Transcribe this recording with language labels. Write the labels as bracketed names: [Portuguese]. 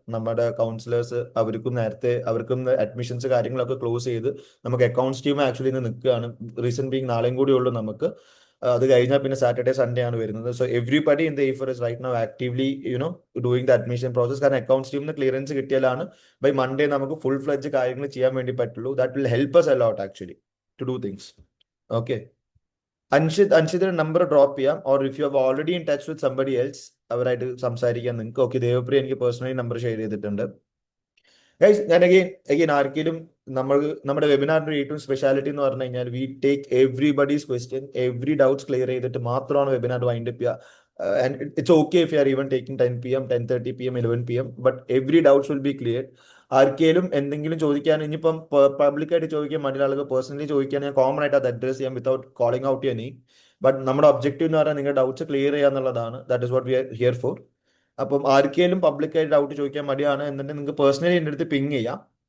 [Malayalam] നമ്മുടെ കൗൺസിലേഴ്സ് അവർക്കും അഡ്മിഷൻസ് കാര്യങ്ങളൊക്കെ ക്ലോസ് ചെയ്ത് നമുക്ക് അക്കൗണ്ട്സ് ടീം ആക്ച്വലി ഇന്ന് നിൽക്കുകയാണ്. റീസൺ ബീങ് നാളെയും കൂടി ഉള്ളൂ നമുക്ക്. അത് കഴിഞ്ഞാൽ പിന്നെ സാറ്റർഡേ സൺഡേ ആണ് വരുന്നത്. [English] So everybody in the എയ്ഫർ is right now actively doing the admission process. [Malayalam] കാരണം അക്കൗണ്ട്സ് ടീമിന് ക്ലിയറൻസ് കിട്ടിയാലാണ് ബൈ മൺഡേ നമുക്ക് ഫുൾ ഫ്ലെഡ്ജ് കാര്യങ്ങൾ ചെയ്യാൻ വേണ്ടി പറ്റുള്ളൂ. [English] That will help us a lot actually to do things. [Malayalam] Okay. അൻഷിദിന്റെ number drop ചെയ്യാം. [English] or if you have already in touch with somebody else, [Malayalam] അവരായിട്ട് സംസാരിക്കാൻ നിങ്ങൾക്ക്. [English] Okay. [Malayalam] ദേവപ്രിയ എനിക്ക് പേഴ്സണലി നമ്പർ ഷെയർ ചെയ്തിട്ടുണ്ട്. ഗൈസ്, ഞാൻ അഗെയിൻ ആർക്കെങ്കിലും നമ്മുടെ വെബിനാറിന്റെ ഏറ്റവും സ്പെഷ്യാലിറ്റി എന്ന് പറഞ്ഞു കഴിഞ്ഞാൽ [English] we take everybody's question, [Malayalam] every doubts clear ചെയ്തിട്ട് മാത്രമാണ് വെബിനാർ വൈൻഡ് അപ്പ് ചെയ്യുക. [English] And it's okay if you are even taking 10 PM, 10:30 PM, 11 PM, but every doubts will be cleared. [Malayalam] ആർക്കെങ്കിലും എന്തെങ്കിലും ചോദിക്കാൻ, ഇനിയിപ്പം പബ്ലിക്കായിട്ട് ചോദിക്കാൻ മറ്റുള്ള ആളുകൾ പേഴ്സണലി ചോദിക്കാൻ ഞാൻ കോമൺ ആയിട്ട് അത് അഡ്രസ് ചെയ്യാം [English] Without calling out your name. [Malayalam] But നമ്മുടെ ഒബ്ജക്റ്റീവ് എന്ന് പറഞ്ഞാൽ നിങ്ങളുടെ ഡൗട്ട്സ് ക്ലിയർ ചെയ്യുക എന്നുള്ളതാണ്. [English] That is what we are here for. [Malayalam] അപ്പം ആർക്കെങ്കിലും പബ്ലിക്കായിട്ട് ഡൗട്ട് ചോദിക്കാൻ മടിയാണ് എന്നുണ്ടെങ്കിൽ നിങ്ങൾക്ക് പേഴ്സണലി എൻ്റെ അടുത്ത് പിങ് ചെയ്യാം.